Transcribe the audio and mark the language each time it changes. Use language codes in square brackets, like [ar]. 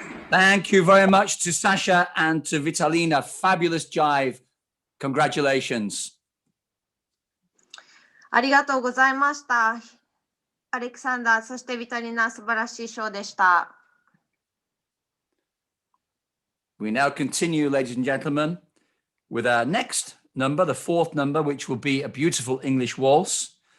[en] Thank you very much to Sasha and to Vitalina. Fabulous jive. Congratulations. [ja] ありがとうございました。アレクサンダー、そしてビタリナ、素晴らしいショーでした。 [en] We now continue, ladies and gentlemen, with our next number, the fourth number, which will be a beautiful English waltz.